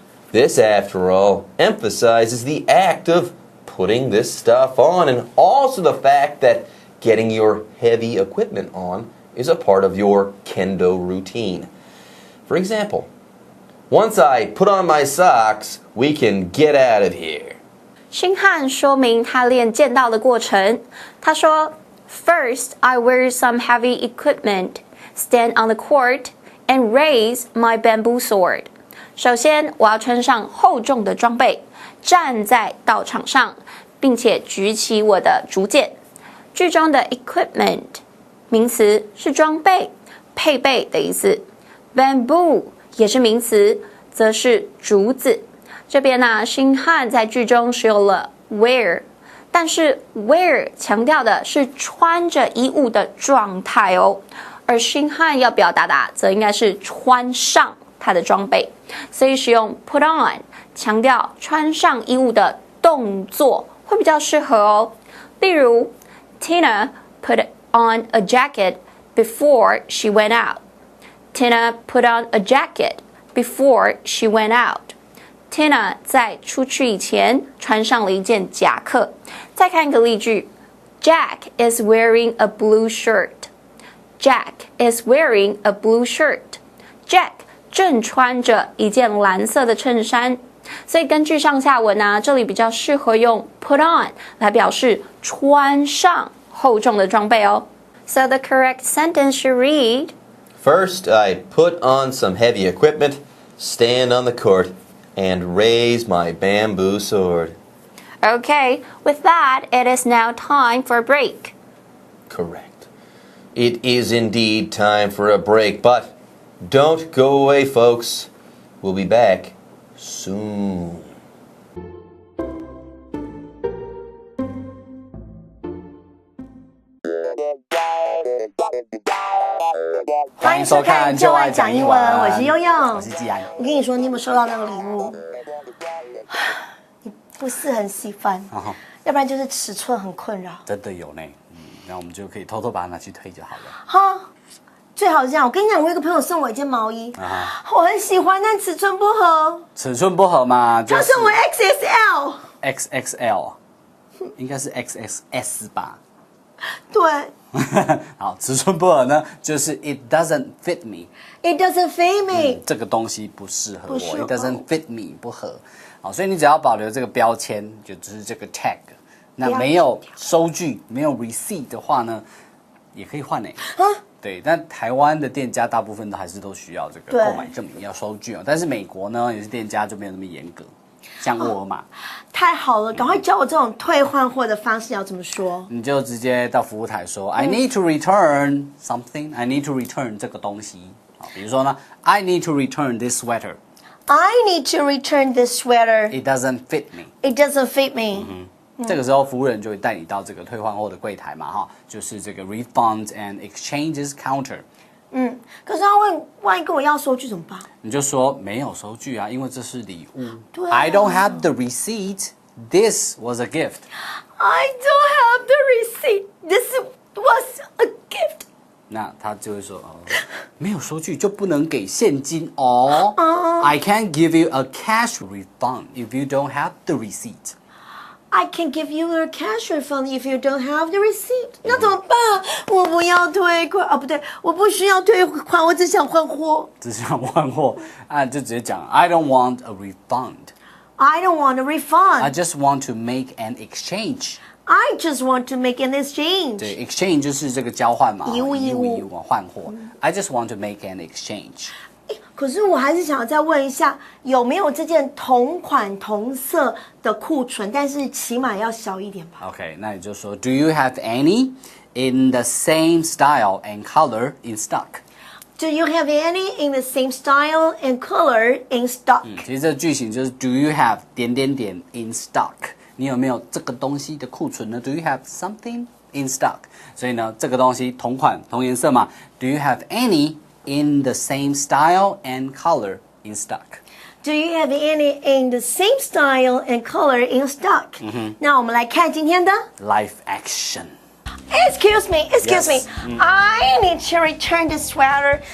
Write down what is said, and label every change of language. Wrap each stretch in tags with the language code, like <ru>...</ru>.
<en>This, after all, emphasizes the act of putting this stuff on, and also the fact that getting your heavy equipment on is a part of your kendo routine. For example, once I put on my socks, we can get out of here.</en> <zh>星汉说明他练剑道的过程。他说</zh> <en>First, I wear some heavy equipment, stand on the court, and raise my bamboo sword.</en> <zh>首先，我要穿上厚重的装备，站在道场上，并且举起我的竹剑。句中的 equipment 名词是装备、配备的意思。 Bamboo 也是名词，则是竹子。这边星汉在句中使用了 wear， 但是 wear 强调的是穿着衣物的状态哦，而星汉要表达的则应该是穿上他的装备，所以使用 put on 强调穿上衣物的动作会比较适合哦。例如</zh> <en>Tina put on a jacket before she went out. Tina put on a jacket before she went out.</en> <zh>Tina 在出去以前穿上了一件夹克。再看一个例句</zh> <en>Jack is wearing a blue shirt. Jack is wearing a blue shirt.</en> <zh>Jack 正穿着一件蓝色的衬衫。所以根据上下文啊，这里比较适合用 put on 来表示穿上厚重的装备哦。</zh> <en>So the correct sentence should read, First, I put on some heavy equipment, stand on the court, and raise my bamboo sword. Okay, with that, it is now time for a break. Correct. It is indeed time for a break, but don't go away, folks. We'll be back soon.</en> <zh>欢迎收看就爱讲英文，我是悠悠，我是季安。我跟你说，你有没有收到那个礼物？你不是很喜欢，要不然就是尺寸很困扰。真的有呢，那我们就可以偷偷把它拿去退就好了。哈，最好是这样。我跟你讲，我有一个朋友送我一件毛衣，我很喜欢，但尺寸不合。尺寸不合嘛，他送我 XXL，应该是 XXS 吧？对。好，尺寸不合呢，就是</zh> <en>It doesn't fit me。 It doesn't fit me。</en> <zh>这个东西不适合我。适合</zh> <en>It doesn't fit me，</en> <zh>不合。好，所以你只要保留这个标签，就只是这个 tag。那没有收据、没有 receipt 的话呢，也可以换诶。对，但台湾的店家大部分都还是都需要这个购买证明，要收据哦。但是美国呢，有些店家就没有那么严格。像沃尔玛，太好了，赶快教我这种退换货的方式要怎么说？你就直接到服务台说，</zh> <en>I need to return something. I need to return</en> <zh>这个东西。 好，比如说呢</zh> <en>，I need to return this sweater. I need to return this sweater. It doesn't fit me. It doesn't fit me.</en> <zh>这个时候，服务人就会带你到这个退换货的柜台嘛，哈，就是这个</zh> <en>refunds and exchanges counter。</en> <zh>可是万一跟我要收据怎么办？你就说没有收据啊，因为这是礼物。对啊</zh> <en>I don't have the receipt. This was a gift. I don't have the receipt. This was a gift.</en> <zh>那他就会说，没有收据就不能给现金哦。</zh> <en>I can't give you a cash refund if you don't have the receipt. I can give you a cash refund if you don't have the receipt.</en> <zh>那怎么办？我不要退款不对，我不需要退款，我只想换货。只想换货啊，就直接讲</zh> <en>I don't want a refund. I don't want a refund. I just want to make an exchange. I just want to make an exchange.</en> <zh>对 ，exchange 就是这个交换嘛，以物换货。 I just want to make an exchange. 可是我还是想要再问一下，有没有这件同款同色的库存？但是起码要小一点吧。 OK， 那你就说</zh> <en>Do you have any in the same style and color in stock? Do you have any in the same style and color in stock?</en> <zh>其实这个句型就是</zh> <en>Do you have ... in stock？</en> <zh>你有没有这个东西的库存呢 ？</zh> <en>Do you have something in stock？</en> <zh>所以呢，这个东西同款同颜色嘛。</zh> <en>Do you have any in the same style and color in stock? Do you have any in the same style and color in stock?</en> <zh>那我们来看今天的</zh> <en>Life action. Excuse me. Yes. I need to return this sweater.</en>